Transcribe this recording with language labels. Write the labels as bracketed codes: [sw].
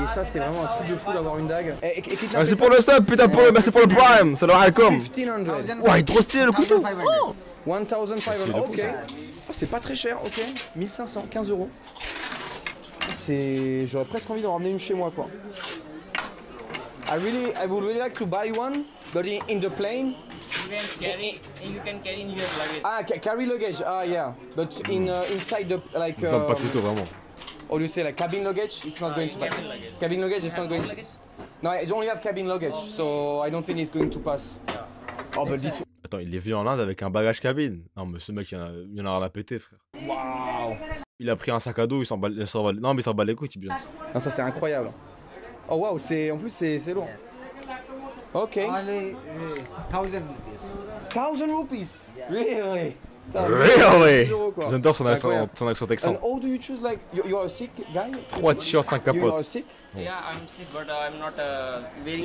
[fr] Et ça, c'est vraiment un truc de fou d'avoir une dague. Merci pour le sub, putain, merci pour le prime. [ar] Salam alaikum. 1500. [fr] Ouais, il est trop stylé le couteau. 1500. Ok. Oh, c'est pas très cher. Ok. 1500, 15 €. J'aurais presque envie d'en ramener une chez moi quoi. [en] I would really like to buy one, but in the plane. You can carry in your luggage. Ah, carry luggage. Ah, yeah. But inside the like. [fr] Ils ont pas couteau vraiment. [en] How do you say like cabin luggage? It's not going to pass. Cabin luggage is not going to. No, I only have cabin luggage, so I don't think it's going to pass. Oh, but this. [fr] Attends, il est venu en Inde avec un bagage cabine. Non, mais ce mec, il y en a rien à péter, frère. Waouh. Il a pris un sac à dos, il s'en bat. Non, mais il s'en bat les couilles, Tibion. Non, ça c'est incroyable. Oh waouh, en plus c'est lourd. [en] Ok. Only 1,000 rupees. 1,000 rupees. Really? Really? [fr] J'adore son accent texan. [en] And how do you choose like you are a Sikh guy? 3 t-shirts, 5 You are [fr] capotes. [en] Sikh? Yeah, I'm sick, but I'm not wearing.